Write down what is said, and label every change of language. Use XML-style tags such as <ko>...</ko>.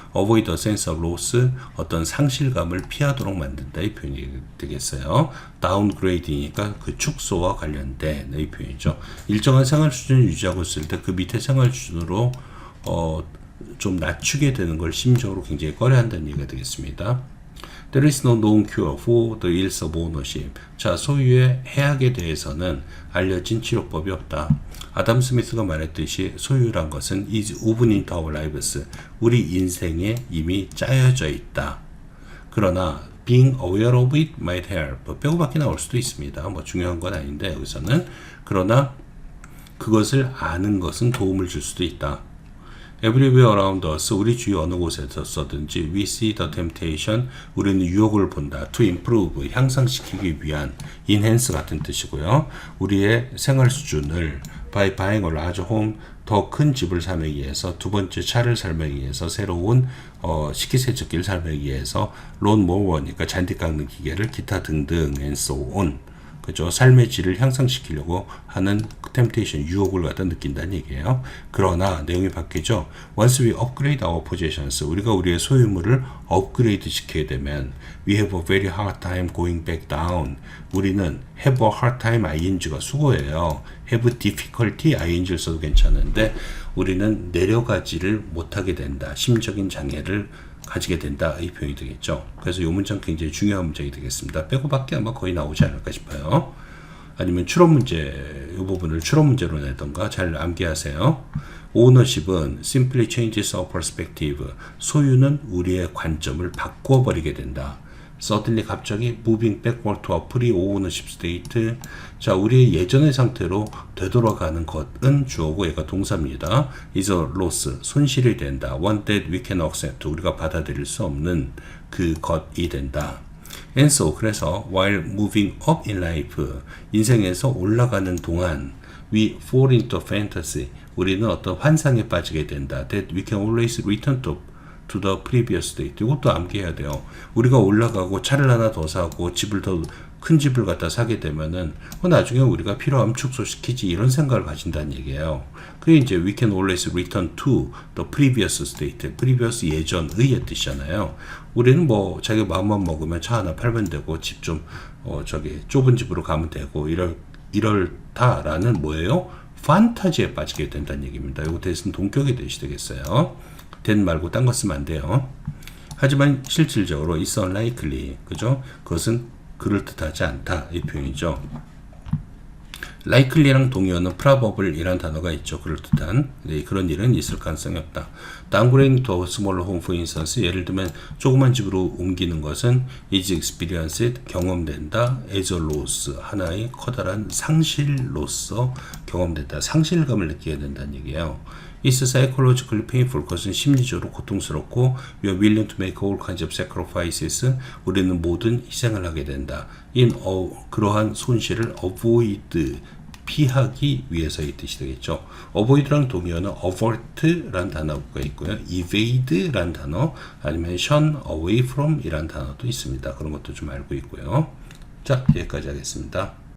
<en>avoid a sense of loss,</en> <ko>어떤 상실감을 피하도록 만든다 이 표현이 되겠어요. downgrading이니까 그 축소와 관련된 이 표현이죠. 일정한 생활 수준을 유지하고 있을 때 그 밑에 생활 수준으로 좀 낮추게 되는 걸 심적으로 굉장히 꺼려한다는 얘기가 되겠습니다.</ko> <en>There is no known cure for the ills of ownership.</en> <ko>자, 소유의 해악에 대해서는 알려진 치료법이 없다. 아담 스미스가 말했듯이 소유란 것은</ko> <en>is woven into our lives.</en> <ko>우리 인생에 이미 짜여져 있다. 그러나</ko> <en>being aware of it might help.</en> <ko>빼고밖에 나올 수도 있습니다. 뭐 중요한 건 아닌데 여기서는. 그러나 그것을 아는 것은 도움을 줄 수도 있다.</ko> <en>Everywhere around us,</en> <ko>우리 주위 어느 곳에서든지</ko> <en>we see the temptation,</en> <ko>우리는 유혹을 본다.</ko> <en>to improve,</en> <ko>향상시키기 위한 enhance 같은 뜻이고요. 우리의 생활 수준을</ko> <en>by buying a large home,</en> <ko>더 큰 집을 사기 위해서, 두 번째 차를 사기 위해서, 새로운 식기세척기를 사기 위해서, lawnmower니까 잔디 깎는 기계를, 기타 등등</ko> <en>and so on.</en> <ko>그죠? 삶의 질을 향상시키려고 하는 템테이션, 유혹을 갖다 느낀다는 얘기예요. 그러나 내용이 바뀌죠.</ko> <en>Once we upgrade our possessions,</en> <ko>우리가 우리의 소유물을 업그레이드 시켜야 되면</ko> <en>we have a very hard time going back down.</en> <ko>우리는</ko> <en>have a hard time,</en> <ko>ing가 수고예요. have difficulty, ing를 써도 괜찮은데 우리는 내려가지를 못하게 된다. 심적인 장애를 가지게 된다. 이 표현이 되겠죠. 그래서 이 문장 굉장히 중요한 문장이 되겠습니다. 빼고밖에 아마 거의 나오지 않을까 싶어요. 아니면 추론 문제, 이 부분을 추론 문제로 내던가 잘 암기하세요.</ko> <en>ownership은 simply changes our perspective.</en> <ko>소유는 우리의 관점을 바꿔버리게 된다.</ko> <en>suddenly</en> <ko>갑자기</ko> <en>moving backward to a pre-ownership state.</en> <ko>자, 우리의 예전의 상태로 되돌아가는 것은 주어고 얘가 동사입니다.</ko> <en>is a loss,</en> <ko>손실이 된다.</ko> <en>one that we can accept,</en> <ko>우리가 받아들일 수 없는 그 것이 된다.</ko> <en>And so,</en> <ko>그래서</ko> <en>while moving up in life,</en> <ko>인생에서 올라가는 동안</ko> <en>we fall into fantasy,</en> <ko>우리는 어떤 환상에 빠지게 된다.</ko> <en>that we can always return to the previous state.</en> <ko>이것도 암기해야 돼요. 우리가 올라가고 차를 하나 더 사고 집을 더 큰 집을 갖다 사게 되면은 나중에 우리가 필요하면 축소시키지 이런 생각을 가진다는 얘기예요. 그게 이제</ko> <en>we can always return to the previous state.</en> <ko>previous 예전의 뜻이잖아요. 우리는 뭐 자기 마음만 먹으면 차 하나 팔면 되고 집 좀 좁은 집으로 가면 되고 이럴다라는 뭐예요? 판타지에 빠지게 된다는 얘기입니다. 이거 대신 동격이 되시 되겠어요. then 말고 딴 거 쓰면 안 돼요. 하지만 실질적으로</ko> <en>it's unlikely,</en> <ko>그죠? 그것은 그럴듯하지 않다, 이 표현이죠. likely랑 동의어는 probable 이란 단어가 있죠. 그럴듯한. 네, 그런 일은 있을 가능성이 없다.</ko> <en>downgrading to a smaller home for instance,</en> <ko>예를 들면 조그만 집으로 옮기는 것은</ko> <en>is experienced,</en> <ko>경험된다,</ko> <en>as a loss,</en> <ko>하나의 커다란 상실로서 경험된다. 상실감을 느끼게 된다는 얘기예요.</ko> <en>It's psychologically painful,</en> <ko>그것은 심리적으로 고통스럽고</ko> <en>we are willing to make all kinds of sacrifices,</en> <ko>우리는 모든 희생을 하게 된다. 그러한 손실을 avoid, 피하기 위해서 이 뜻이 되겠죠. avoid랑 동의어는 avert란 단어가 있고요. evade란 단어, 아니면 shun away from 이란 단어도 있습니다. 그런 것도 좀 알고 있고요. 자, 여기까지 하겠습니다.</ko>